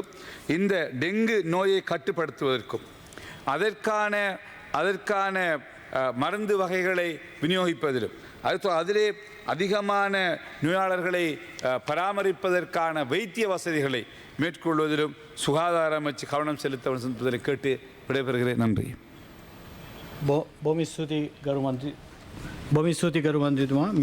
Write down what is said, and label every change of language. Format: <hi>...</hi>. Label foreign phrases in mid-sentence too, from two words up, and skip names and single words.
<ta>இந்த டெங்கு நோயை கட்டுப்படுத்துவதற்கும் அதற்கான மருந்து வகைகளை விநியோகிப்பதிலும் அதிலே அதிகமான நோயாளர்களை பராமரிப்பதற்கான வைத்திய வசதிகளை மேற்கொள்வதிலும் சுகாதார அமைச்சு கவனம் செலுத்த வேண்டும் என்பதை கேட்டு விடைபெறுகிறேன். நன்றி.</ta> <si>බොමිස්තුති ගරු මන්ත්‍රී බොමිස්තුති ගරු මන්ත්‍රීතුමා</si>